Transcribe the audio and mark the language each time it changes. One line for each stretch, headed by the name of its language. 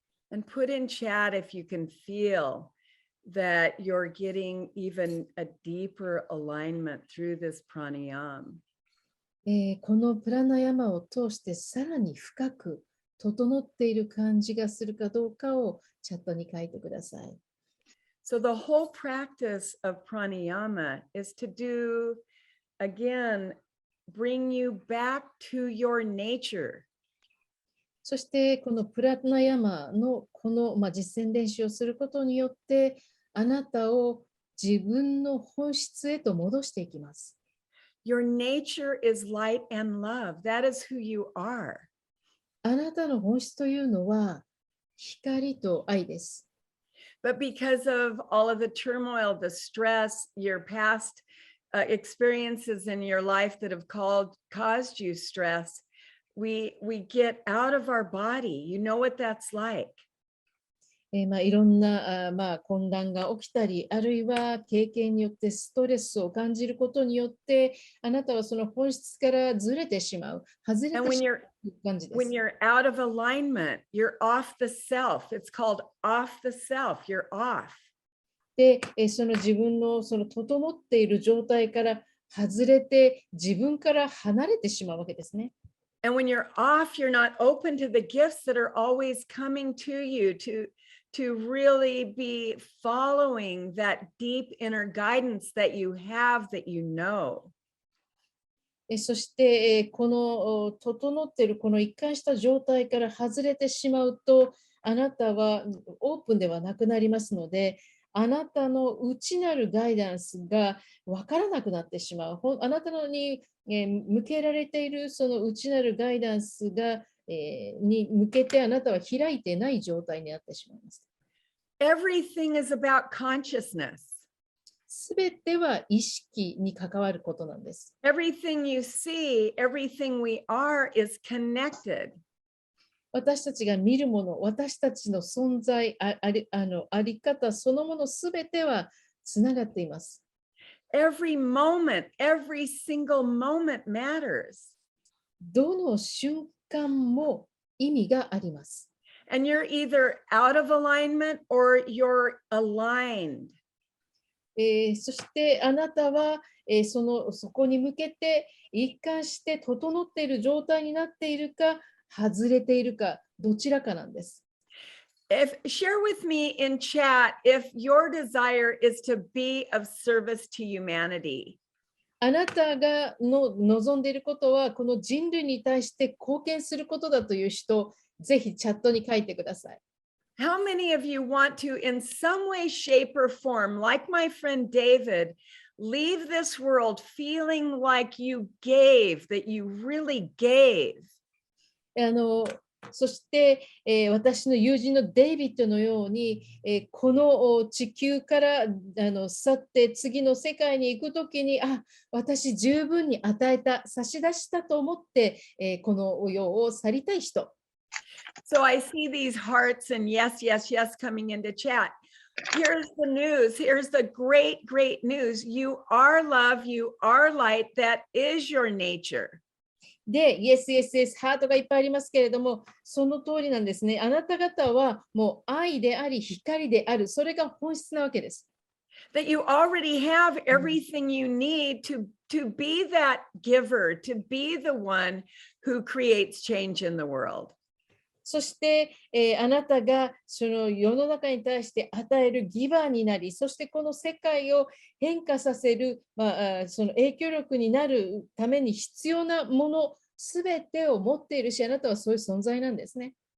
English: and put in chat if you can feel that you're getting even a deeper alignment through this pranayama.
Japanese: このプラナヤマを通してさらに深く整っている感じがするかどうかをチャットに書いてください。
English: So the whole practice of pranayama is to do, again, bring you back to your nature.
Japanese: そしてこのプラナヤマのこの、実践練習をすることによってあなたを自分の本質へと戻していきます。
English: Your nature is light and love. That is who you are.
Japanese: あなたの本質というのは光と愛です。
English: But because of all of the turmoil, the stress, your past experiences in your life that have caused you stress, we get out of our body. You know what that's like.
Japanese: いろんな混乱が起きたり、あるいは経験によってストレスを感じることによって、あなたはその本質からずれてしまう、外れて
English: And
Japanese: しまう感じです。
English: when you're out of alignment, you're off the self. It's called off the self. You're off.
Japanese: で、その自分のその整っている状態から外れて、自分から離れてしまうわけですね。
English: And when you're off, you're not open to the gifts that are always coming to you to really be following that deep inner guidance that you have, that you know.
Japanese: そして、この整っているこの一貫した状態から外れてしまうと、あなたはオープンではなくなりますので、あなたの内なるガイダンスが分からなくなってしまう。あなたのに、向けられているその内なるガイダンスが、に向けてあなたは開いてない状態になってしまいます。
English: Everything is about consciousness.
Japanese: すべては意識に関わることなんです。
English: Everything you see, everything we are is connected.
Japanese: 私たちが見るもの、私たちの存在、あり方そのものすべてはつながっています。
English: Every moment, every single moment matters.
Japanese: どの瞬間も意味があります。
English: And you're either out of alignment or you're aligned.
Japanese: そしてあなたは、そこに向けて一貫して整っている状態になっているか、外れているか、どちらかなんです。
English: Share with me in chat if your desire is to be of service to humanity.
Japanese: あなたが望んでいることは、この人類に対して貢献することだという人、ぜひチャットに書いてください。
English: How many of you want to, in some way, shape, or form, like my friend David, leave this world feeling like you gave, that you really gave?
Japanese: そして、私の友人のデイビッドのように、この地球から去って次の世界に行くときに、私十分に与えた、差し出したと思って、この世を去りたい人。
English: So I see these hearts and yes, yes, yes coming into chat. Here's the news. Here's the great, great news. You are love. You are light. That is your nature.
Japanese: で、
English: Yes, Yes, Yes、
Japanese: ハートがいっぱいありますけれども、その通りなんですね。あなた方はもう愛であり、光である。それが本質なわけです。
English: That you already have everything you need to be that giver, to be the one who creates change in the world.
Japanese: そして、あなたがその世の中に対して与えるギバーになり、そしてこの世界を変化させる、その影響力になるために必要なものすべてを持っているし、あなたはそういう存在なんですね。